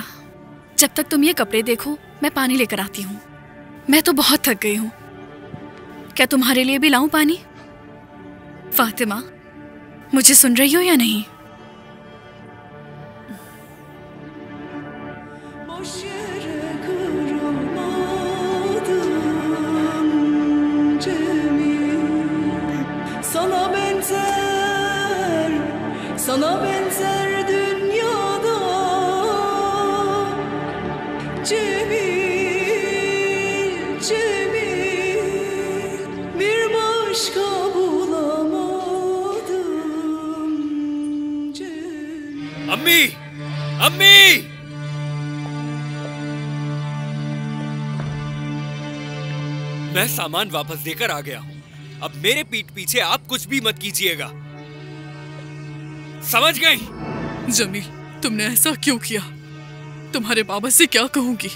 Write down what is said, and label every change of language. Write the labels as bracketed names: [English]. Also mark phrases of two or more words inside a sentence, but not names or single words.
[Hindi] जब तक तुम ये कपड़े देखो मैं पानी लेकर आती हूँ। मैं तो बहुत थक गई हूँ। क्या तुम्हारे लिए भी लाऊं पानी? फातिमा, मुझे सुन रही हो या नहीं? [Turkish] Boş yere kırılmadım Cemil. Sana benzer dünyada Cemil, Cemil, bir başka bulamadım Cemil. [Hindi] अम्मी, अम्मी! मैं सामान वापस देकर आ गया हूँ। अब मेरे पीठ पीछे आप कुछ भी मत कीजिएगा, समझ गई? जमील, तुमने ऐसा क्यों किया? तुम्हारे बाबा से क्या कहूंगी?